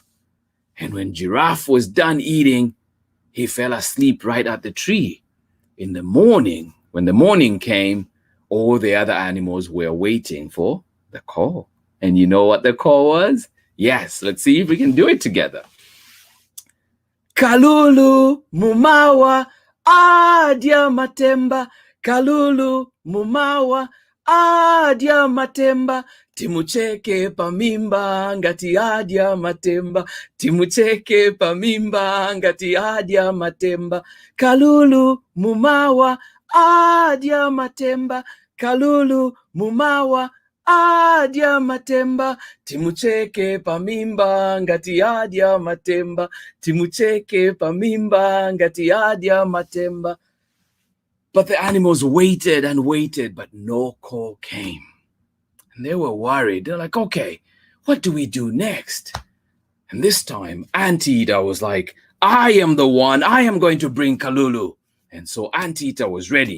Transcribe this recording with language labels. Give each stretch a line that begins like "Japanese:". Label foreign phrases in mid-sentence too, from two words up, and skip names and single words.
English: And when Giraffe was done eating, he fell asleep right at the tree. In the morning, when the morning came, all the other animals were waiting for the call. And you know what the call was? Yes, let's see if we can do it together.
Nyanja: Kalulu mumawa adya matemba, Kalulu mumawa adya matemba, timucheke pamimba ngati adya matemba, timucheke pamimba ngati adya matemba, Kalulu mumawa adya matemba, Kalulu mumawa adya matemba, timucheke pamimba ngati adya matemba, timucheke pamimba ngati adya matemba.
English: But the animals waited and waited, but no call came. And they were worried. They're like, okay, what do we do next? And this time, Anteater was like, I am the one. I am going to bring Kalulu. And so Anteater was ready.